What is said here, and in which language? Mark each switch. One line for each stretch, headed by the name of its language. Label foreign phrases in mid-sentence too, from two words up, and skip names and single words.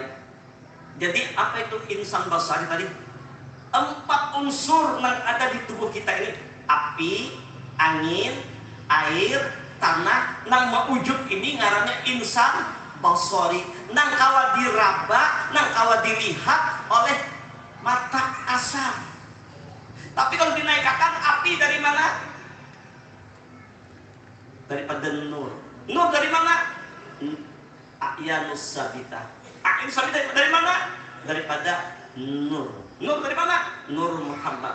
Indonesian: Jadi apa itu
Arabic: إنسان بشري
Indonesian: tadi? 4 unsur yang ada di tubuh kita ini. Api, angin, air, tanah.
Banjar: Nang mewujud ini ngarannya
Arabic: إنسان بشري.
Banjar: Nang kawa diraba, nang kawa dilihat oleh mata kasar.
Indonesian: Tapi kalau dinaikkan api dari mana? Daripada nur. Nur dari mana?
Arabic: الأعيان الثابتة. الأعيان الثابتة
Indonesian: dari mana? Daripada nur. Nur dari mana? Nur Muhammad.